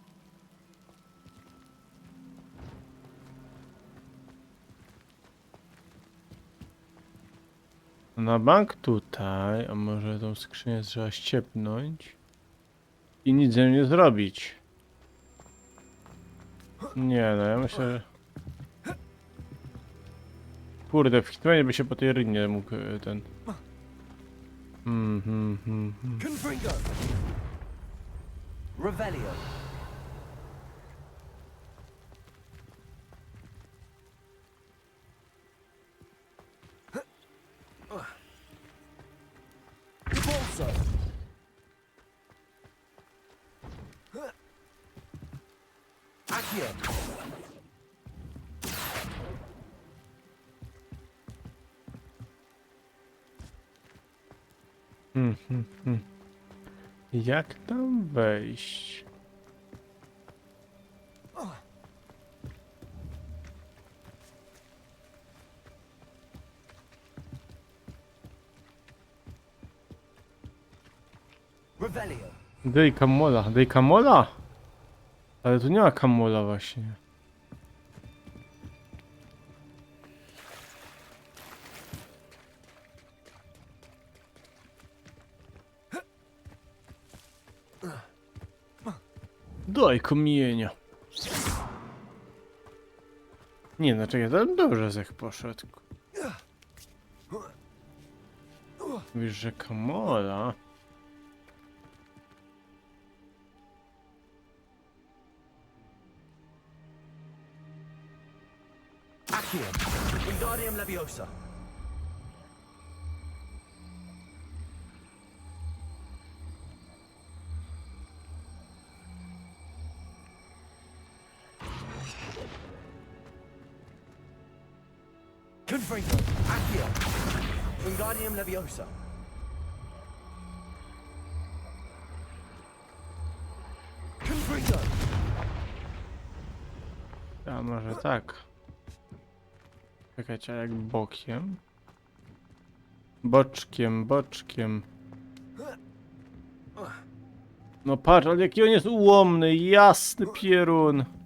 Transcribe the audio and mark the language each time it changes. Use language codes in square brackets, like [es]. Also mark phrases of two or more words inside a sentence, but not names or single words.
[pl] Na bank tutaj, a może tą skrzynię trzeba ściepnąć i nic z nią nie zrobić. Nie no, ja myślę, że... Kurde, w Hitmanie by się po tej rynie mógł ten... Confringo. Revelio. Repulso. Accio. Jak tam wejść? Revelio. Dej kamola, dej kamola? Ale tu nie ma kamola właśnie. Daj kamienia. Nie no, czekaj, to dobrze Zech poszedł. Mówisz, że kamola? Accio. Wingardium Leviosa. Confringo. Accio. Wingardium Leviosa. Confringo. A może tak. Czekajcie, a jak bokiem? Boczkiem, boczkiem. No patrz, ale jaki on jest ułomny, jasny pierun.